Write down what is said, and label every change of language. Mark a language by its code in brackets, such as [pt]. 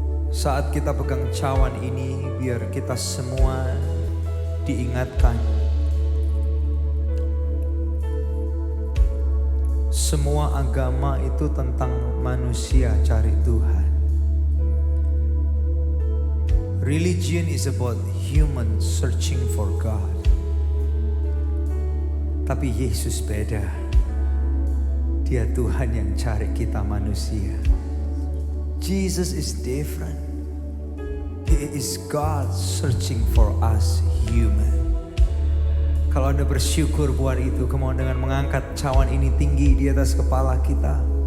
[id] Saat kita pegang cawan ini, biar kita semua diingatkan. Semua agama itu tentang manusia cari Tuhan. [en] Religion is about human searching for God. [id] Tapi Yesus beda. Dia Tuhan yang cari kita manusia. [en] Jesus is different. He is God searching for us human. [id] Kalau Anda bersyukur buat itu, kemauan dengan mengangkat cawan ini tinggi di atas kepala kita.